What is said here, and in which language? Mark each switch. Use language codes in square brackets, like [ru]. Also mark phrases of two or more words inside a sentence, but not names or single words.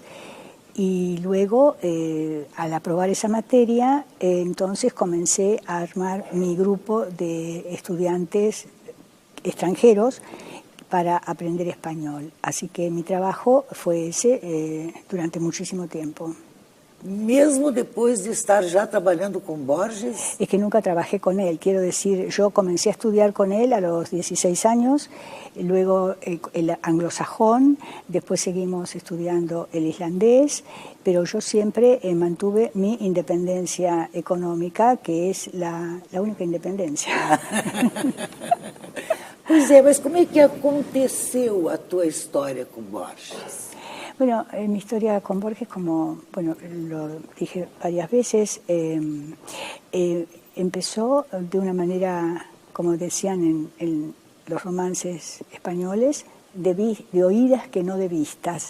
[es] Y luego, al aprobar esa materia, entonces comencé a armar mi grupo de estudiantes extranjeros para aprender español. Así que mi trabajo fue ese durante muchísimo tiempo. [pt] Mesmo depois de estar ya trabalhando con Borges? [es] Es que nunca trabajé con él, quiero decir, yo comencé a estudiar con él a los 16 años, luego el anglosajón, después seguimos estudiando el islandés, pero yo siempre mantuve mi independencia económica, que es la única independencia. [pt] Pois é, mas como é que aconteceu a tua história com Borges? [es] Bueno, mi historia con Borges, como bueno, lo dije varias veces, empezó de una manera, como decían en los romances españoles, de oídas que no de vistas.